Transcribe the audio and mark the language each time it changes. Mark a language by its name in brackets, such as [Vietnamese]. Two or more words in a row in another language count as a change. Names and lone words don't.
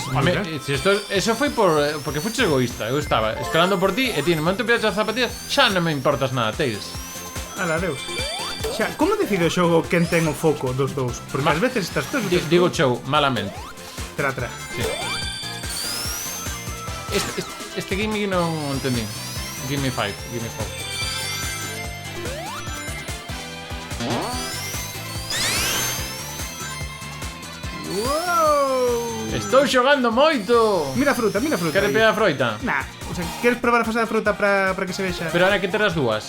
[Galician] Home, si eso foi porque fuches egoísta. Eu estaba esperando por ti e ti no momento que piras as zapatillas xa non me importas nada, Tails. Ala, adeus. Xa, como decide o xogo quen ten o foco dos dous? Porque ás veces estás todos... Digo show, malamente. Tra. Sí. Este gimmick non entendí. [English] Give me 5, give me 4. Wow. [Galician] Estou xogando moito. Mira a fruta. Queres pegar a froita? Nah, o sea, queres probar a fase da fruta para que se vexa? Pero ahora que ter as dúas.